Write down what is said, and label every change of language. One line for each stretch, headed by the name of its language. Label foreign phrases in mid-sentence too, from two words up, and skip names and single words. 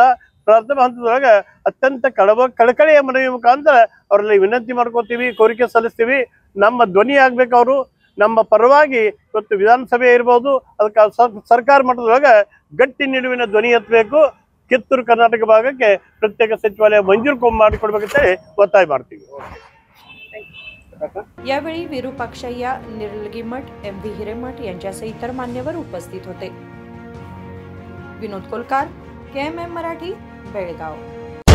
Kannada: ಪ್ರಥಮ ಹಂತದೊಳಗೆ ಅತ್ಯಂತ ಕಳಕಳಿಯ ಮನವಿ ಮುಖಾಂತರ ಅವರಲ್ಲಿ ವಿನಂತಿ ಮಾಡ್ಕೋತೀವಿ, ಕೋರಿಕೆ ಸಲ್ಲಿಸ್ತೀವಿ। ನಮ್ಮ ಧ್ವನಿ ಆಗ್ಬೇಕು, ಅವರು ನಮ್ಮ ಪರವಾಗಿ ಇವತ್ತು ವಿಧಾನಸಭೆ ಇರ್ಬೋದು, ಅದಕ್ಕೆ ಸರ್ಕಾರ ಮಟ್ಟದೊಳಗೆ ಗಟ್ಟಿ ನಿಲುವಿನ ಧ್ವನಿ ಎತ್ತಬೇಕು, ಕಿತ್ತೂರು ಕರ್ನಾಟಕ ಭಾಗಕ್ಕೆ ಪ್ರತ್ಯೇಕ ಸಚಿವಾಲಯ ಮಂಜೂರು ಮಾಡಿಕೊಡ್ಬೇಕಂತೇಳಿ ಒತ್ತಾಯ ಮಾಡ್ತೀವಿ।
Marathi: यावेळी विरूपाक्षय्या, निलगिमठ, MV हिरेमठ यांच्यासह इतर मान्यवर उपस्थित होते। विनोद कोलकार, KMM मराठी, बेळगाव।